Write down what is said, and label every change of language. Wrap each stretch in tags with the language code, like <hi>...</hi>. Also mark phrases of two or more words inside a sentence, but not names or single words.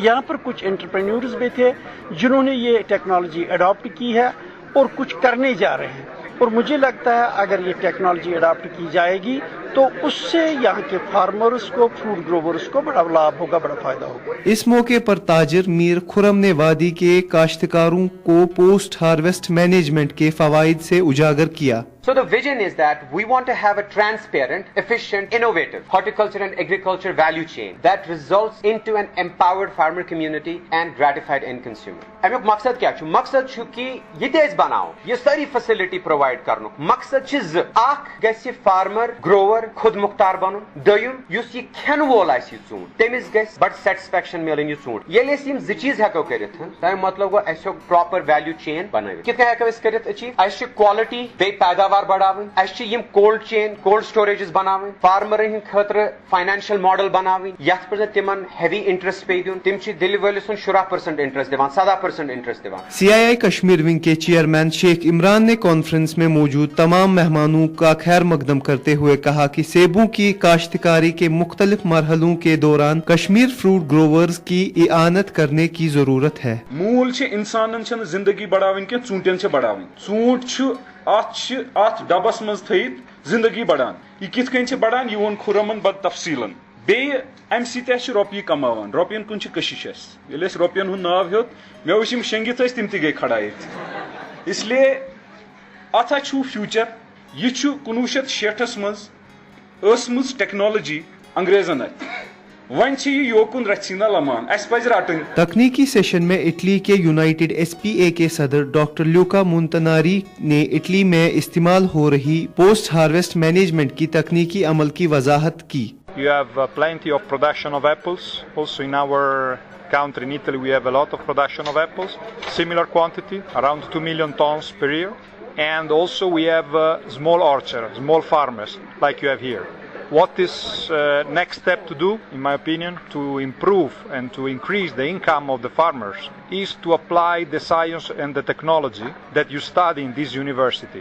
<ur>یہاں پر کچھ انٹرپرینیورز بھی تھے جنہوں نے یہ</ur> <en>technology adapt</en> <ur>کی ہے اور کچھ کرنے جا رہے ہیں، اور مجھے لگتا ہے اگر یہ</ur> <en>technology adapt</en> <ur>کی جائے گی تو اس سے یہاں کے فارمرز کو،</ur> <en>fruit growers</en> <ur>کو بڑا لابھ ہوگا، بڑا فائدہ ہوگا. اس موقع پر تاجر میر خرم نے وادی کے کاشتکاروں کو</ur> <en>post harvest management</en> <ur>کے فوائد سے اجاگر کیا.</ur> <en>So the vision is that we want to have a transparent, efficient, innovative horticulture and agriculture value chain that results into an empowered farmer community and gratified end consumer.</en> <ks>امیک مقصد کیا چھُ؟ مقصد چھُ کہ یہ تیز بناو، یہ ساری</ks> <en>facility provide</en> <ks>کرنُک. مقصد چھِ زٕ، اکھ گژھِ</ks> <en>farmer grower</en> <ks>خود مختار بنُن، دوٚیِم یُس یہِ کھٮ۪ن وول آسہِ یہِ ژوٗنٛٹھ تٔمِس گژھِ بڑٕ سیٹسفیکشن مِلٕنۍ یہِ ژوٗنٛٹھ. ییٚلہِ أسۍ یِم زٕ چیٖز ہٮ۪کو کٔرِتھ، تَمیُک مطلب گوٚو اَسہِ ہیوٚک</ks> <en>proper value chain</en> <ks>بنٲوِتھ. کِتھ کٔنۍ ہٮ۪کو أسۍ کٔرِتھ أچیٖو؟ اَسہِ چھِ کوالٹی بیٚیہِ پیداوار بڑاوٕنۍ، اَسہِ چھِ یِم</ks> <en>cold chain, cold storages</en> <ks>بناوٕنۍ، فارمرن ہٕنٛدِ خٲطرٕ</ks> <en>financial model</en> <ks>بناوٕنۍ یتھ پٮ۪ٹھ تِمن</ks> <en>heavy interest</en> <ks>پیٚیہِ دیُن. تِم چھِ دِلہِ وٲلِس سُنٛد شُراہ% انٹرسٹ دِوان، 17% انٹرسٹ دِوان.</ks> <ur>CII کشمیر ونگ کے چیئرمین شیخ عمران نے کانفرنس میں موجود تمام مہمانوں کا خیر مقدم کرتے ہوئے کہا کہ سیبوں کی کاشتکاری کے مختلف مرحلوں کے دوران کشمیر</ur> <en>fruit growers</en> <ur>کی اعانت کرنے کی ضرورت ہے.</ur> <ks>مول چھ انسانن چھن زندگی بڑھاوٕنۍ کینٛہہ ژوٗنٛٹھٮ۪ن چھِ بڑھاوٕنۍ. ژوٗنٛٹھ چھُ اتھ ڈبس منٛز تھٲیِتھ زندگی بڑان. یہ کِتھ کٔنۍ چھِ بڑان یہ ووٚن خُرمن بد تفصیلن. بیٚیہِ امہِ سۭتۍ اَسہِ چھِ رۄپیہِ کماوان، رۄپین کُن چھِ کٔشِش اَسہِ. ییٚلہِ اَسہِ رۄپین ہُنٛد ناو ہیوٚت مےٚ وٕچھ یِم شیٚنگِتھ ٲسۍ تِم تہِ گٔے کھڑا ییٚتہِ.</ks> <ur>اس لیے</ur> <ks>اتھ ہا چھُ فیوٗچر. یہ چھُ 1960 منٛز ٲسمٕژ ٹیکنالوجی انگریزن اتھِ. وۄنۍ چھِ یہِ یوکُن رژھِ سیٖنا لمان، اَسہِ پزِ رٹٕنۍ.</ks> <ur>تکنیکی سیشن میں اٹلی کے یونائٹڈ SPA کے صدر ڈاکٹر لیوکا مونتناری نے اٹلی میں استعمال ہو رہی</ur> <en>post harvest management</en> <ur>کی تکنیکی عمل کی وضاحت کی.</ur> <en>You have plenty of production of apples. Also in our country, in Italy, we have a lot of production of apples. Similar quantity, around 2 million tons per year. And also we have small orchards, small farmers, like you have here. What is next step to do, in my opinion, to improve and to increase the income of the farmers is to apply the science and the technology that you study in this university.</en>